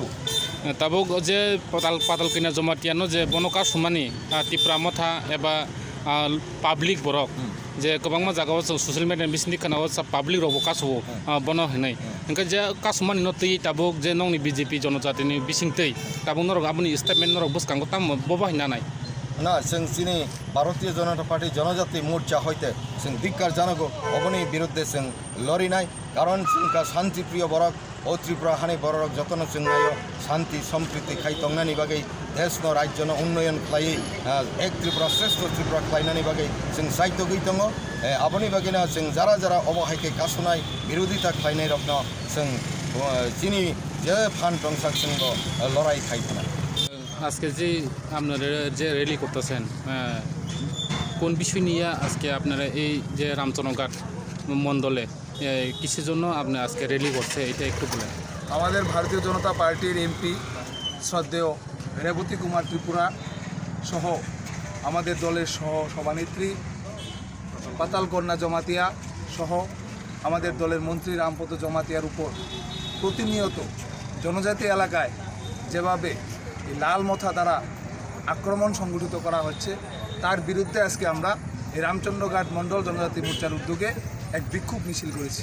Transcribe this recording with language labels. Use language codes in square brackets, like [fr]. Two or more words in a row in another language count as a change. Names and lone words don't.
[trp] ताबो जे पातालकोना जमातियानो जे बनो कासुमानि तिप्रा मथा एबा पाब्लिक बरक जे गोबां जागाव ससियेल मिडिया बिसनि खानाव पाब्लिक रबो कासु बनो हनै ओंका जे कासुमानि नतै ताबो जे नंनि बीजेपी जनजातिनि बिसिंतै ताबो नरक आबनि स्टेटमेन्ट नरक बुसकांगो ताम बबाहिनानाय ना जों चिनी भारतीय जनता पार्टी जनजाति मोर्चा हईते जों धिक्कार जानांगौ अबनि बिरुद्धे जों लड़िनाय कारण जोंका शांति प्रिय बरक ओ त्रिपुरा हानि बरक जतन जों नायो शांति सम्प्रीति खायतंनानि बागै देशनो राज्यनो उन्नयन खालायै एक त्रिपुरा श्रेष्ठ त्रिपुरा खालायनानि बागै जों साहित्य गई दङ आबनि बागैना जों जारा अबहायके कासुनाय बिरोधिता खालायनाय रखनो जों चिनी जे फान दंसाक जों लड़ाई खायथनाय [bn] আজকে যে আপনারা যে র্যালি করতেছেন কোন বিষয় নিয়ে আজকে আপনারা এই যে রামচন্দ্রঘাট মণ্ডলে কিসের জন্য আপনি আজকে র্যালি করছে এটা একটু বলেন আমাদের ভারতীয় জনতা পার্টির এমপি শ্রদ্ধেয় রেবতী কুমার ত্রিপুরা সহ আমাদের দলের সভানেত্রী পাতালকন্যা জমাতিয়া সহ আমাদের দলের মন্ত্রী রামপদ জমাতিয়ার উপর প্রতিনিয়ত জনজাতি এলাকায় যেভাবে লাল মথা দ্বারা আক্রমণ সংগঠিত করা হচ্ছে তার বিরুদ্ধে আজকে আমরা এই রামচন্দ্রঘাট মণ্ডল জনজাতি মোর্চার উদ্যোগে এক বিক্ষোভ মিছিল করেছি।